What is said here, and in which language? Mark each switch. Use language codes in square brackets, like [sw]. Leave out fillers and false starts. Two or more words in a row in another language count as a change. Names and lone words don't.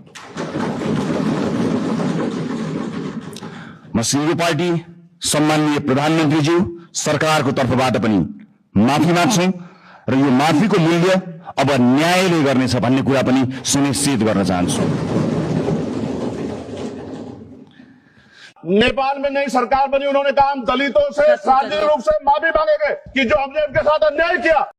[ne] म सिङ्गो पार्टी, सम्माननीय प्रधानमन्त्रीज्यू, सरकारको तर्फबाट पनि माफी माग्छौं र यो माफीको मूल्य अब न्यायले गर्नेछ भन्ने कुरा पनि सुनिश्चित गर्न चाहन्छु। [hi] नेपाल में नई सरकार बनी, उन्होंने कहा हम दलितों से सार्वजनिक रूप से माफी मांगेंगे कि जो हमने उनके साथ अन्याय किया।